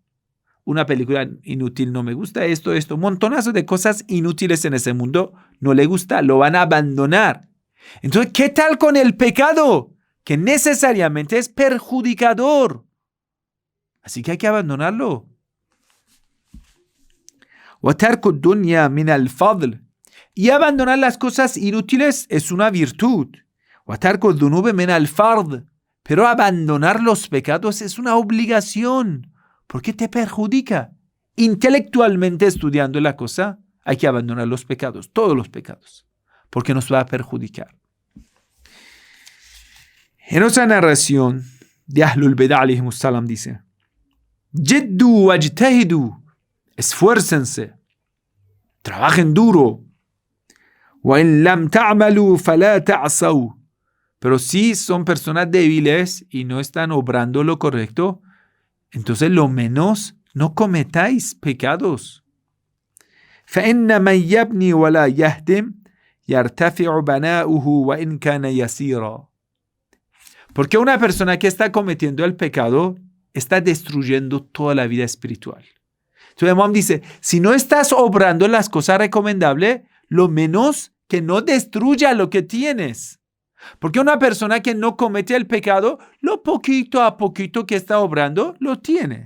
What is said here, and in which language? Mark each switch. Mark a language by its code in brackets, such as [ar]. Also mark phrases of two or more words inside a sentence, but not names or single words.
[es] Una película inútil no me gusta, esto, montonazo de cosas inútiles en ese mundo no le gusta, lo van a abandonar. Entonces, ¿qué tal con el pecado? Que necesariamente es perjudicador. Así que hay que abandonarlo. [ar] وَتَرْكُ الدُّنْيَا مِنَ الْفَضْلِ. [es] Y abandonar las cosas inútiles es una virtud. [ar] وَتَرْكُ الذُّنُوبِ مِنَ الْفَرْضِ. [es] Pero abandonar los pecados es una obligación, porque te perjudica. Intelectualmente estudiando la cosa, hay que abandonar los pecados, todos los pecados, porque nos va a perjudicar. En otra narración de Ahlul Bida [ar] عليهم السلام [es] dice: [ar] جدوا واجتهدوا. [es] Esfuércense, trabajen duro. [ar] وَإِن لَمْ تَعْمَلُوا فَلَا تَعْصَوْا. [es] Pero si son personas débiles y no están obrando lo correcto, entonces lo menos no cometáis pecados. [ar] فَإِنَّ مَنْ يَبْنِي وَلَا يَهْدِمْ يرتفع بناؤه وإن كان يسيرا. [es] Porque una persona que está cometiendo el pecado está destruyendo toda la vida espiritual. Entonces, Imam dice, si no estás obrando las cosas recomendables, lo menos que no destruya lo que tienes. Porque una persona que no comete el pecado, lo poquito a poquito que está obrando, lo tiene.